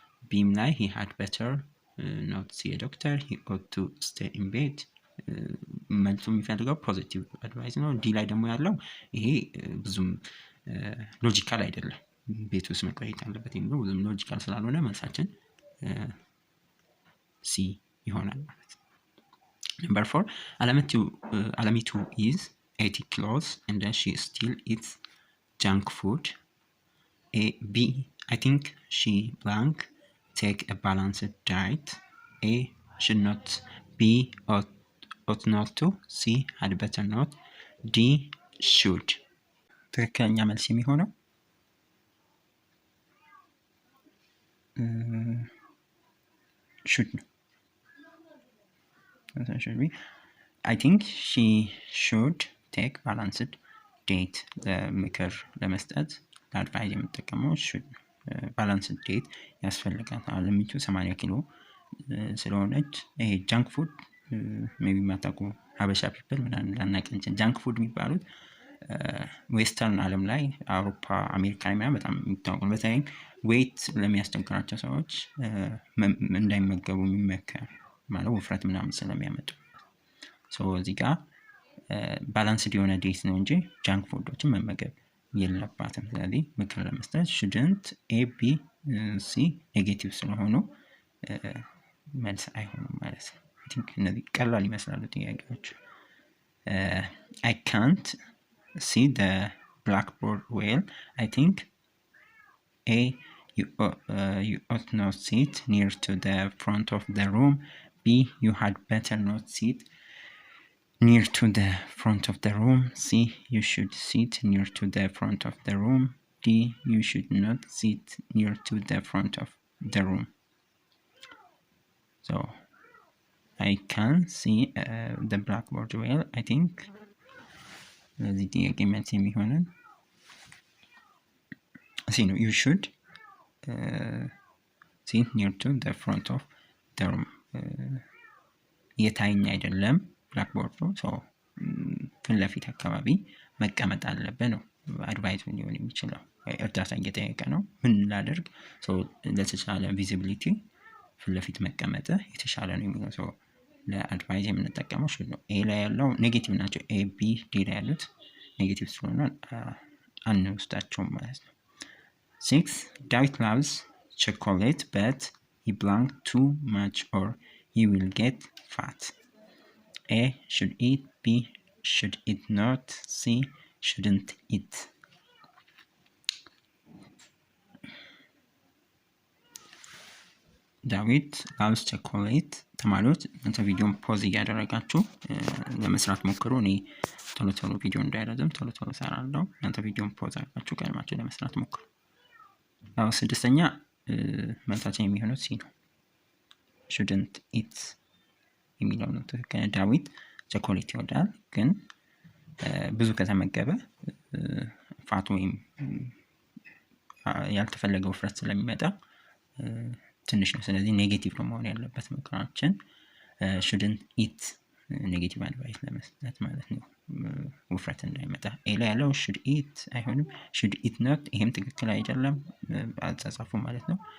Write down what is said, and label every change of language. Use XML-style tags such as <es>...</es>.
<am>ቢም ላይ</am> <en>he had better not see a doctor, he ought to stay in bed</en> <am>መልሱ የሚፈልገው ፖዚቲቭ አድቫይዝ ነው። ዲ ላይ ደግሞ ያለው ይሄ ብዙም ሎጂካል አይደለም፣ ቤት ውስጥ መቆየት አለበት የሚለው ብዙም ሎጂካል ስላልሆነ መልሳችን ሲ ይሆናል ማለት ነው።</am> <en>Number 4, Alamitu is 80 kilos and then she still eats junk food. A, B, I think she blank take a balanced diet. A, should not. B, ought not to. C, had better not. D, should.</en> <am>ትክክለኛ መልስ የሚሆነው should ነው።</am> <en>should be. I think she should take balanced diet.</en> <am>ለምክር ለመስጠት ለአድቫይዝ የምጠቀመው should balanced diet ያስፈልጋል። አለሚቱ 80 ኪሎ ስለሆነች ይሄ ጃንክ ፉድ ሜቢ ማታውቁ ሀበሻ ፒፕል ምናምን ላናውቅ እንችላለን። ጃንክ ፉድ የሚባሉት ዌስተርን ዓለም ላይ አውሮፓ፣ አሜሪካ ላይ በጣም የሚታወቁ በተለይ ዌይት ለሚያስቸግራቸው ሰዎች እንዳይመገቡ የሚመከር ማለት ውፍረት ምናምን ስለሚያመጡ እዚህ ጋር ባላንስድ የሆነ ዴት ነው እንጂ ጃንክ ፉዶችን መመገብ የለባትም። ስለዚህ ምክር ለመስጠት shouldn't A, B, C ኔጌቲቭ ስለሆኑ መልስ አይሆኑም ማለት ነው።</am> <en>I think</en> <am>እነዚህ ቀላል ይመስላሉ ጥያቄዎች።</am> <en>I can't see the blackboard well. I think A, you ought not sit near to the front of the room. B, you had better not sit near to the front of the room. C, you should sit near to the front of the room. D, you should not sit near to the front of the room. So I can see the blackboard well. I think</en> <am>ለዚህ ጥያቄ መልስ የሚሆነን C ነው።</am> <en>you should sit near to the front of the room.</en> <am>የታይኝ አይደለም ብላክቦርድ ነው። ፊት ለፊት አካባቢ መቀመጥ አለበት ነው አድቫይስ ሊሆን የሚችለው። እርዳታ እየጠየቀ ነው ምን ላደርግ ለተሻለ ቪዚቢሊቲ ፊት ለፊት መቀመጥ የተሻለ ነው የሚለው ለአድቫይስ የምንጠቀመው ሹድ ነው። ኤ ላይ ያለው ኔጌቲቭ ናቸው። ኤ፣ ቢ፣ ዲ ላይ ያሉት ኔጌቲቭ ስለሆነ አንወስዳቸውም ማለት ነው።</am> <en>6, David loves chocolate but he blank too much or he will get fat. A, should eat. B, should eat not. C, shouldn't eat.</en> <am>ዳዊት ላቭስ ቸኮሌት። ተማሪዎች እናንተ ቪዲዮን ፖዝ እያደረጋችሁ ለመስራት ሞክሩ። እኔ ቶሎ ቪዲዮ እንዳይረዝም ቶሎ እሰራለሁ። እናንተ ቪዲዮን ፖዝ አድርጋችሁ ቀድማችሁ ለመስራት ሞክሩ። 6ኛ መልሳችን የሚሆነው ሲ ነው። shouldn't eat የሚለው ነው ትክክል። ዳዊት ቸኮሌት ይወዳል ግን ብዙ ከተመገበ ፋት ወይም ያልተፈለገ ውፍረት ስለሚመጣ ትንሽ ነው። ስለዚህ ኔጌቲቭ ነው መሆን ያለበት ምክራችን shouldn't eat ኔጌቲቭ አድቫይስ ለመስጠት ማለት ነው ውፍረት እንዳይመጣ። ኤ ላይ ያለው should eat አይሆንም። should eat not ይሄም ትክክል አይደለም አልተጻፉ ማለት ነው።</am>